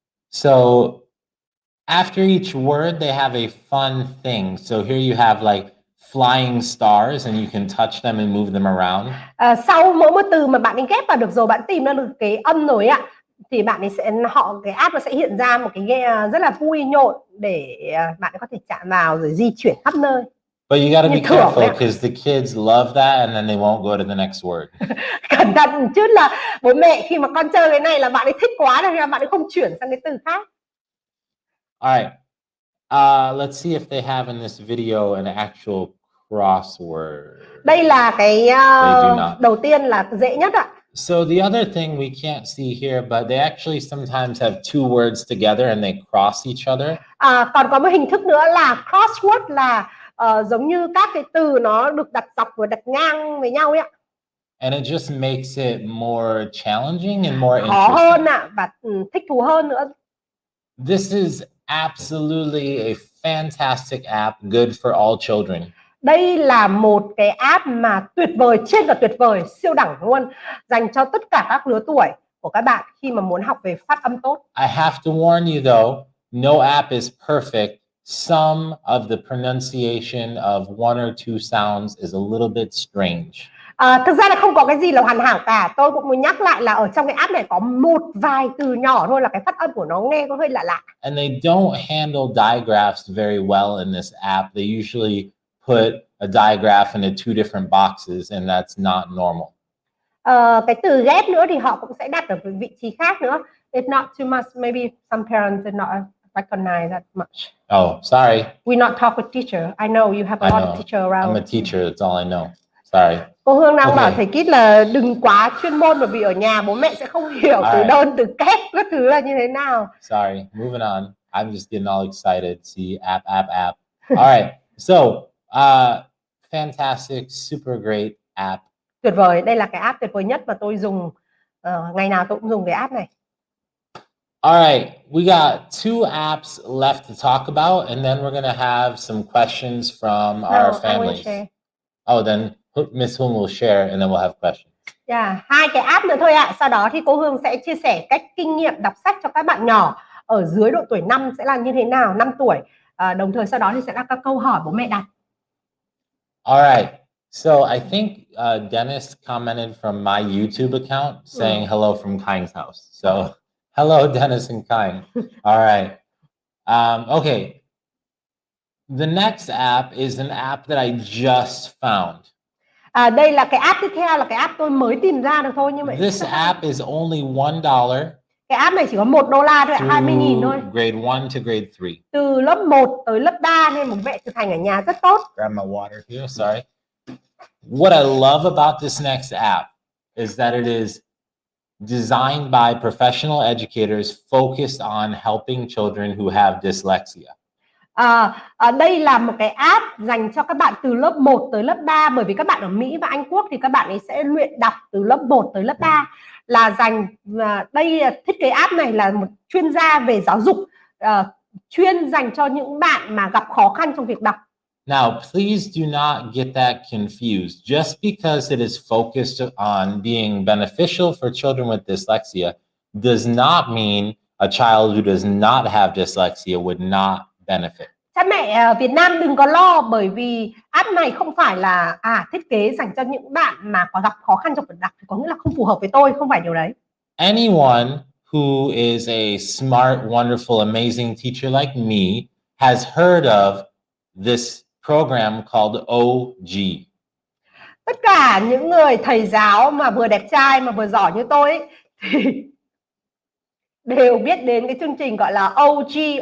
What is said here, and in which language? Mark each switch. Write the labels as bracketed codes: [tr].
[en] So after each word, they have a fun thing. So here you have like flying stars and you can touch them and move them around. [vi] Sau mỗi một từ mà bạn ấy ghép vào được rồi, bạn tìm ra được cái âm rồi ạ, thì bạn ấy cái app nó sẽ hiện ra một cái rất là vui nhộn để bạn ấy có thể chạm vào rồi di chuyển khắp nơi. [en] But you got to be careful because the kids love that and then they won't go to the next word. [vi] Cẩn thận chút là bố mẹ khi mà con chơi cái này là bạn ấy thích quá rồi, bạn ấy không chuyển sang cái từ khác. [en] All right. Let's see if they have in this video an actual crossword. [vi] Đây là cái [en] do not. [vi] đầu tiên là dễ nhất ạ. [en] So the other thing we can't see here, but they actually sometimes have two words together and they cross each other. [vi] Còn có một hình thức nữa là crossword là giống như các cái từ nó được đặt dọc và đặt ngang với nhau ấy ạ. [en] And it just makes it more challenging and more [vi] Khó hơn [en] interesting. [vi] ạ và thích thú hơn nữa. [en] This is absolutely a fantastic app, good for all children. [vi] Đây là một cái app mà tuyệt vời, trên là tuyệt vời, siêu đẳng luôn, dành cho tất cả các lứa tuổi của các bạn khi mà muốn học về phát âm tốt. [en] I have to warn you though, no app is perfect. Some of the pronunciation of one or two sounds is a little bit strange. [vi] Thực ra là không có cái gì là hoàn hảo cả. Tôi cũng muốn nhắc lại là ở trong cái app này có một vài từ nhỏ thôi là cái phát âm của nó nghe có hơi lạ lạ. [en] And they don't handle digraphs very well in this app. They usually put a digraph into two different boxes, and that's not normal. [vi] Cái từ ghép nữa thì họ cũng sẽ đặt ở vị trí khác nữa. [en] If not too much, maybe some parents did not recognize that much. Oh, sorry. We not talk with teacher. I know you have a lot of teacher around. I'm a teacher. That's all I know. Sorry. [vi] Cô Hương đang bảo thầy Kít là đừng quá chuyên môn bởi vì ở nhà bố mẹ sẽ không hiểu từ đơn, từ kép các thứ là như thế nào. [en] Sorry. Moving on. I'm just getting all excited. See, app. All right. So, fantastic, super great app. [vi] Tuyệt vời. Đây là cái app tuyệt vời nhất mà tôi dùng. Ngày nào tôi cũng dùng cái app này. [en] All right. We got two apps left to talk about, and then we're going to have some questions from our families. Oh, then Miss Hương will share, and then we'll have questions. [vi] Yeah, hai cái app nữa thôi ạ. Sau đó thì cô Hương sẽ chia sẻ cách kinh nghiệm đọc sách cho các bạn nhỏ ở dưới độ tuổi 5 sẽ là như thế nào, 5 tuổi. Đồng thời sau đó thì sẽ là các câu hỏi bố mẹ đặt. [en] All right. So I think Dennis commented from my YouTube account saying hello from King's house. So hello, Dennis and King. All right. Okay. The next app is an app that I just found. [vi] Đây là cái app tiếp theo, là cái app tôi mới tìm ra được thôi, như vậy. [en] This app is only $1. [vi] Cái app này chỉ có $1 thôi, 20.000 thôi. [en] Grade 1 to grade 3. [vi] Từ lớp 1 tới lớp 3 nên bố mẹ thực hành ở nhà rất tốt. [en] Grab my water here, sorry. What I love about this next app is that it is designed by professional educators focused on helping children who have dyslexia. [vi] Đây là một cái app dành cho các bạn từ lớp 1 tới lớp 3, bởi vì các bạn ở Mỹ và Anh Quốc thì các bạn ấy sẽ luyện đọc từ lớp 1 tới lớp 3, là dành đây thiết kế app này là một chuyên gia về giáo dục, chuyên dành cho những bạn mà gặp khó khăn trong việc đọc. [en] Now, please do not get that confused. Just because it is focused on being beneficial for children with dyslexia does not mean a child who does not have dyslexia would not benefit. [vi] Cha mẹ Việt Nam đừng có lo, bởi vì app này không phải là thiết kế dành cho những bạn mà có gặp khó khăn trong việc đọc, có nghĩa là không phù hợp với tôi, không phải điều đấy. [en] Anyone who is a smart, wonderful, amazing teacher like me has heard of this program called OG. [vi] Tất cả những người thầy giáo mà vừa đẹp trai mà vừa giỏi như tôi ấy, thì đều biết đến cái chương trình gọi là OG.